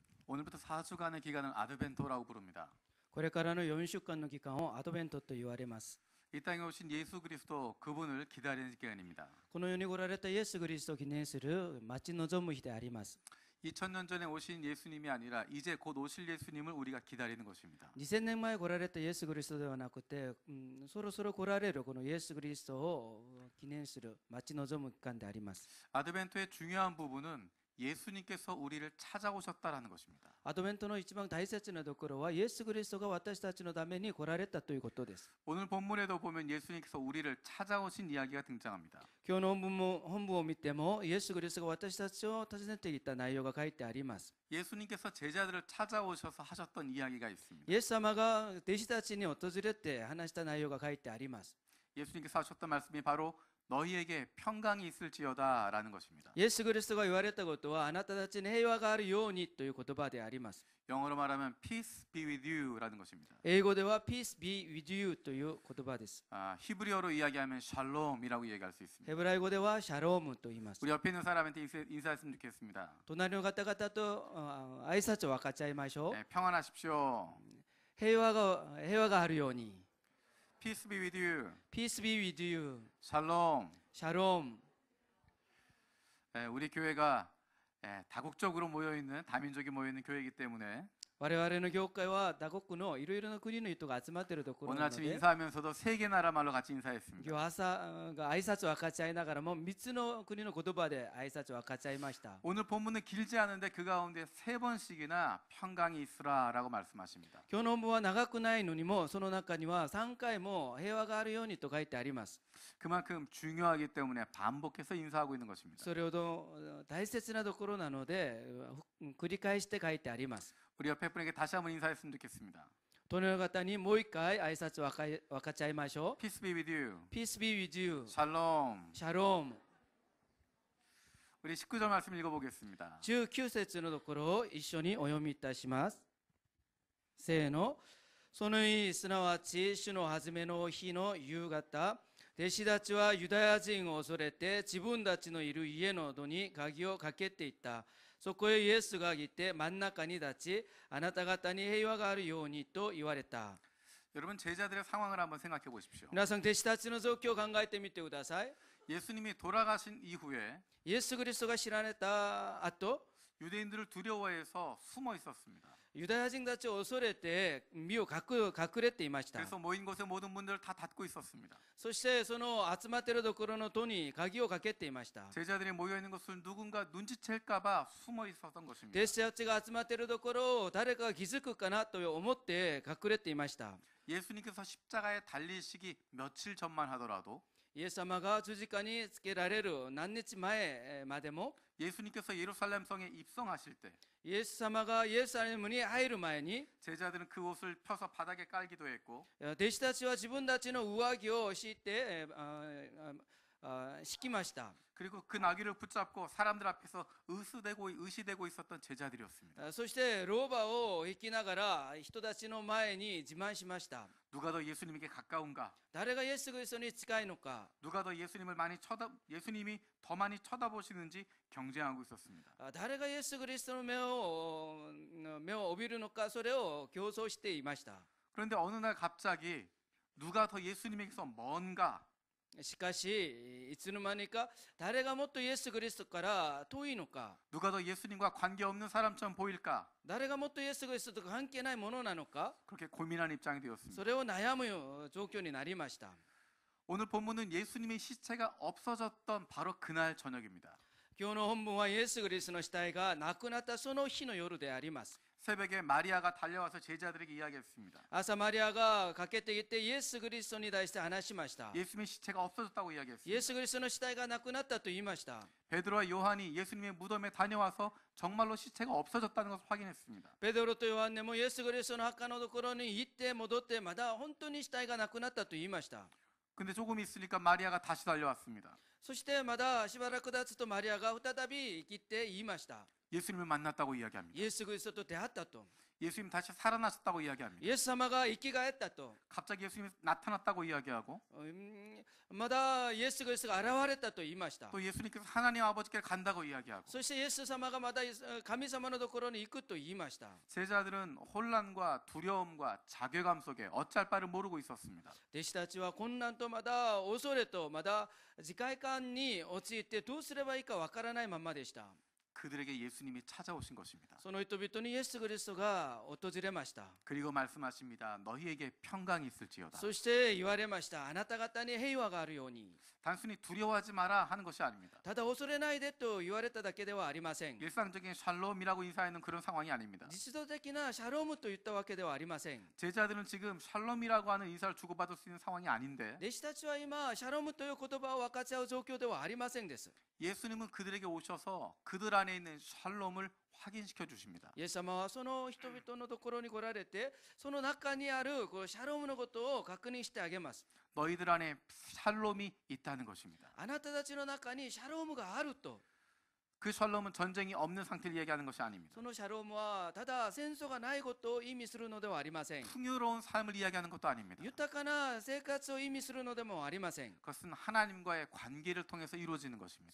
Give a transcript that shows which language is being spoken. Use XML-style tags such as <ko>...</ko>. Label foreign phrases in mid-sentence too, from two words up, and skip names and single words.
<ko>오늘부터 4주간의 기간을 아드벤토라고 부릅니다.</ko> <ja>これからの4週間の期間をアドベントと言われます。</ja> <ko>이 땅에 오신 예수 그리스도 그분을 기다리는 기간입니다.</ko> <ja>この世に来られたイエス・キリストを記念する待ち望む日であります。</ja> <ko>2000년 전에 오신 예수님이 아니라 이제 곧 오실 예수님을 우리가 기다리는 것입니다.</ko> <ja>2000 年前来られたイエス・キリストではなくて、そろそろ来られるこのイエス・キリストを記念する待ち望む期間であります。</ja> <ko>아드벤토의 중요한 부분은 예수님께서 우리를 찾아오셨다라는 것입니다.</ko> <ja>アドベントの一番大切なところはイエス・キリストが私たちのために来られたということです。</ja> <ko>오늘 본문에도 보면 예수님께서 우리를 찾아오신 이야기가 등장합니다.</ko> <ja>今日の本文を見てもイエス・キリストが私たちを訪ねていった内容が書いてあります。</ja> <ko>예수님께서 제자들을 찾아오셔서 하셨던 이야기가 있습니다.</ko> <ja>イエス様が弟子たちに訪れて話した内容が書いてあります。</ja> <ko>예수님께서 하셨던 말씀이 바로 너희에게 평강이 있을지어다라는 것입니다.</ko> <ja>イエス・キリストが言われたことはあなたたちに平和があるようにという言葉であります。</ja> <ko>영어로 말하면</ko> <en>peace be with you</en> <ko>라는 것입니다.</ko> <ja>英語では</ja> <en>Peace be with you</en> <ja>という言葉です。</ja> <ko>히브리어로 이야기하면 샬롬이라고 이야기할 수 있습니다.</ko> <ja>ヘブライ語ではシャロームと言います。</ja> <ko>우리 옆에 있는 사람한테 인사했으면 좋겠습니다.</ko> <ja>隣の方々と挨拶を分かっちゃいましょう。</ja> <ko>평안하십시오.</ko> <ja>平和があるように。</ja> <en>Peace be with you. Peace be with you.</en> <ko>샬롬.</ko> <ja>シャローム。</ja> <ko>우리 교회가 다국적으로 모여있는 다민족이 모여있는 교회이기 때문에</ko> <ja>我々の教会は他国のいろいろな国の人が集まっているところ</ja> <ko>오늘</ko> <ja>なの</ja> <ko>아침</ko> <ja>で</ja> <ko>인사하면서도 세 개 나라 말로 같이 인사했습니다.</ko> <ja>今日朝が挨拶を分かっちゃいながらも3つの国の言葉で挨拶を分かっちゃいました。</ja> <ko>오늘 본문은 길지 않은데 그 가운데 3번씩이나 평강이 있으라라고 말씀하십니다.</ko> <ja>今日の本文は長くないのにもその中には3回も平和があるようにと書いてあります。</ja> <ko>그만큼 중요하기 때문에 반복해서 인사하고 있는 것입니다.</ko> <ja>それほど大切なところなので繰り返して書いてあります。</ja> <ko>우리 옆에 분에게 다시 한번 인사했으면 좋겠습니다.</ko> <ja>隣の方にもう一回挨拶を分かっちゃいましょう。</ja> <en>Peace be with you. Peace be with you.</en> <ko>샬롬.</ko> <ja>シャローム。</ja> <ko>우리 19절 말씀 읽어보겠습니다.</ko> <ja>19 節のところを一緒にお読みいたします。せーの。その日、すなわち主の初めの日の夕方、弟子たちはユダヤ人を恐れて自分たちのいる家の戸に鍵をかけていった。そこへイエスが来て真ん中に立ち、あなた方に平和があるようにと言われた。</ja> <ko>여러분 제자들의 상황을 한번 생각해 보십시오.</ko> <ja>皆さん、弟子たちの状況を考えてみてください。</ja> <ko>예수님이 돌아가신 이후에</ko> <ja>イエス・キリストが知られた後、</ja> <ko>유대인들을 두려워해서 숨어 있었습니다.</ko> <ja>ユダヤ人たちを恐れて身を隠れていました。</ja> <ko>그래서 모인 곳의 모든 문들을 다 닫고 있었습니다.</ko> <ja>そしてその集まっているところの戸に鍵をかけていました。</ja> <ko>제자들이 모여 있는 것을 누군가 눈치챌까봐 숨어 있었던 것입니다.</ko> <ja>弟子たちが集まっているところを誰かが気づくかなと思って隠れていました。</ja> <ko>예수님께서 십자가에 달리시기 며칠 전만 하더라도</ko> <ja>イエス様が十字架につけられる何日前までも</ja> <ko>예수님께서 예루살렘 성에 입성하실 때</ko> <ja>イエス様がイエスサレムに入る前に</ja> <ko>제자들은 그 옷을 펴서 바닥에 깔기도 했고</ko> <ja>弟子たちは自分たちの上着を敷いて敷きました。</ja> <ko>그리고 그 나귀를 붙잡고 사람들 앞에서 의시되고 있었던 제자들이었습니다.</ko> <ja>そしてローバを引きながら人たちの前に自慢しました。</ja> <ko>누가 더 예수님에게 가까운가?</ko> <ja>誰がイエス・キリストに近いのか。</ja> <ko>누가 더 예수님이 더 많이 쳐다보시는지 경쟁하고 있었습니다.</ko> <ja>誰がイエス・キリストの目を帯びるのか、それを競争していました。</ja> <ko>그런데 어느 날 갑자기 누가 더 예수님에게서 먼가?</ko> <ja>しかしいつの間にか誰がもっとイエス・キリストから遠いのか、</ja> <ko>누가 더 예수님과 관계없는 사람처럼 보일까?</ko> <ja>誰がもっとイエス・キリストと関係ないものなのか、</ja> <ko>그렇게 고민하는 입장이 되었습니다.</ko> <ja>それを悩む状況になりました。</ja> <ko>오늘 본문은 예수님의 시체가 없어졌던 바로 그날 저녁입니다.</ko> <ja>今日の本文はイエス・キリストの死体が亡くなったその日の夜であります。</ja> <ko>새벽에 마리아가 달려와서 제자들에게 이야기했습니다.</ko> <ja>朝マリアが駆けてきてイエス・キリストに対して話しました。</ja> <ko>예수님의 시체가 없어졌다고</ko> <ja>イエ</ja> <ko>이야기했습니다.</ko> <ja>ス・キリストの死体がなくなったと言いました。</ja> <ko>베드로와 요한이 예수님의 무덤에 다녀와서 정말로 시체가 없어졌다는 것을 확인했습니다.</ko> <ja>ペドロとヨハネもイエス・キリストの墓のところに行って戻って、まだ本当に死体がなくなったと言いました。</ja> <ko>근데 조금 있으니까 마리아가 다시 달려왔습니다.</ko> <ja>そしてまだしばらく経つとマリアが再び生きて言いました。</ja> <ko>예수님을 만났다고 이야기합니다.</ko> <ja>イエス・キリストと出会ったと、</ja> <ko>예수님 다시 살아나셨다고 이야기합니다.</ko> <ja>イエス様が生き返ったと、</ja> <ko>갑자기 예수님이 나타났다고 이야기하고</ko> <ja>まだイエス・キリストが現れたと言いました。</ja> <ko>또 예수님께서 하나님 아버지께 간다고 이야기하고</ko> <ja>そしてイエス様がまだ神様のところに行くと言いました。</ja> <ko>제자들은 혼란과 두려움과 자괴감 속에 어찌할 바를 모르고 있었습니다.</ko> <ja>弟子たちは混乱とまだ恐れとまだ自戒感に陥ってどうすればいいかわからないままでした。</ja> <ko>그들에게 예수님이 찾아오신 것입니다.</ko> <ja>その人々にイエス・キリストが訪れました。</ja> <ko>그리고 말씀하십니다. 너희에게 평강이 있을지어다.</ko> <ja>そして言われました。あなた方に平和があるように。</ja> <ko>단순히 두려워하지 마라 하는 것이 아닙니다.</ko> <ja>ただ恐れないでと言われただけではありません。</ja> <ko>일상적인 샬롬이라고 인사하는 그런 상황이 아닙니다.</ko> <ja>実度的なシャロームと言ったわけではありません。</ja> <ko>제자들은 지금 샬롬이라고 하는 인사를 주고받을 수 있는 상황이 아닌데</ko> <ja>弟子たちは今シャロームという言葉を分かち合う状況ではありませんです。</ja> <ko>예수님은 그들에게 오셔서 그들 안에 있는 샬롬을 확인시켜 주십니다.</ko> <ja>イエス様はその人々のところに来られて、その中にあるシャロームのことを確認してあげます。</ja> <ko>너희들 안에 샬롬이 있다는 것입니다.</ko> <ja>あなたたちの中にシャロームがあると。</ja> <ko>그 샬롬은 전쟁이 없는 상태를 얘기하는 것이 아닙니다.</ko> <ja>そのシャロームはただ戦争がないことを意味するのではありません。</ja> <ko>풍요로운 삶을 이야기하는 것도 아닙니다.</ko> <ja>豊かな生活を意味するのでもありません。</ja> <ko>그것은 하나님과의 관계를 통해서 이루어지는 것입니다.</ko>